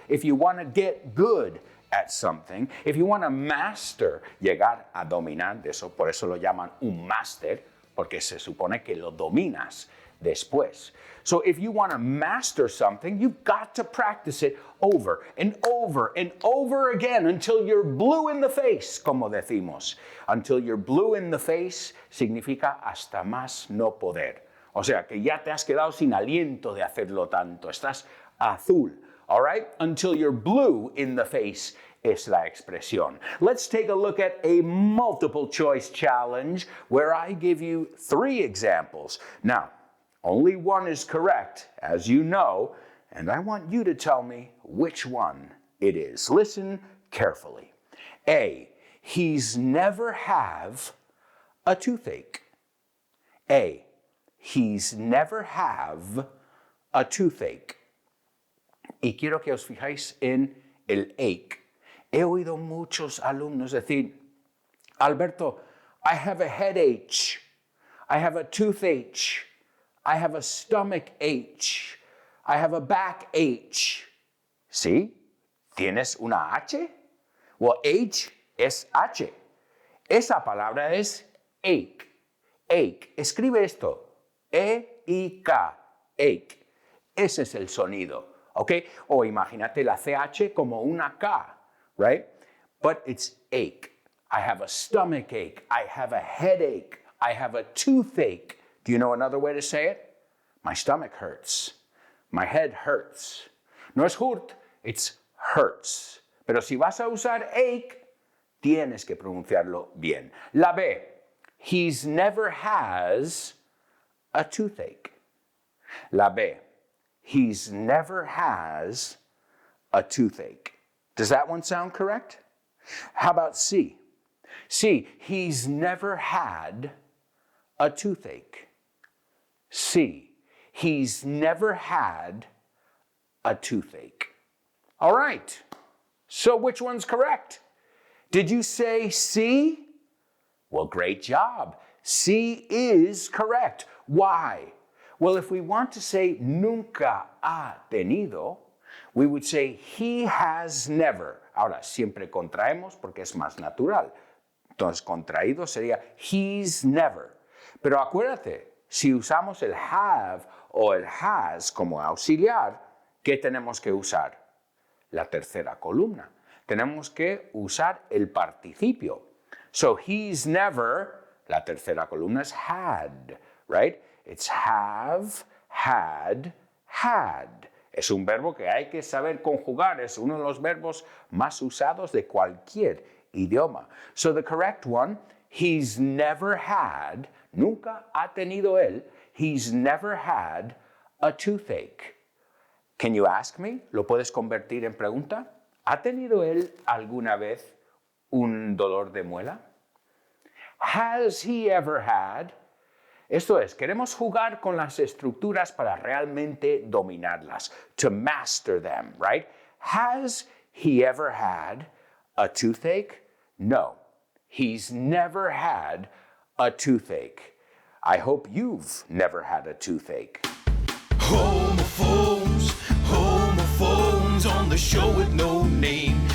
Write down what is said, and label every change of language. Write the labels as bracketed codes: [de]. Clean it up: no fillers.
[en] If you want to get good at something, if you want to master, [es] llegar a dominar, por eso lo llaman un máster, porque se supone que lo dominas después. [en] So if you want to master something, you've got to practice it over and over and over again until you're blue in the face, [es] como decimos. [en] Until you're blue in the face [es] significa hasta más no poder. O sea, que ya te has quedado sin aliento de hacerlo tanto. Estás azul, [en] all right? Until you're blue in the face [es] es la expresión. [en] Let's take a look at a multiple choice challenge where I give you 3 examples. Now, only one is correct, as you know, and I want you to tell me which one it is. Listen carefully. A, he's never have a toothache. A, he's never have a toothache. [es] Y quiero que os fijáis en el ache. He oído muchos alumnos decir, [en] Alberto, I have a headache, I have a toothache, I have a stomach ache, I have a back ache. [es] ¿Sí? ¿Tienes una H? Well, H es H. Esa palabra es ache. Ache. Escribe esto. E-I-K. Ache. Ese es el sonido. ¿Ok? O imagínate la CH como una K. [en] Right? But it's ache. I have a stomach ache. I have a headache. I have a toothache. Do you know another way to say it? My stomach hurts. My head hurts. [es] No es [en] hurt, it's hurts. [es] Pero si vas a usar ache, tienes que pronunciarlo bien. La B. [en] He's never has a toothache. [es] La B. [en] He's never has a toothache. Does that one sound correct? How about C? C, he's never had a toothache. C, he's never had a toothache. All right, so which one's correct? Did you say C? Well, great job. C is correct. Why? Well, if we want to say [es] nunca ha tenido, [en] we would say he has never. [es] Ahora, siempre contraemos porque es más natural. Entonces, contraído sería he's never. Pero acuérdate, si usamos el have o el has como auxiliar, ¿qué tenemos que usar? La tercera columna. Tenemos que usar el participio. [en] So, he's never, [es] la tercera columna es [en] had, right? It's have, had, had. [es] Es un verbo que hay que saber conjugar. Es uno de los verbos más usados de cualquier idioma. [en] So the correct one, he's never had, [es] nunca ha tenido él, [en] he's never had a toothache. Can you ask me? [es] ¿Lo puedes convertir en pregunta? ¿Ha tenido él alguna vez un dolor de muela? [en] Has he ever had? [es] Esto es, queremos jugar con las estructuras para realmente dominarlas. [en] To master them, right? Has he ever had a toothache? No, he's never had a toothache. I hope you've never had a toothache. Homophones, homophones on the show with no name.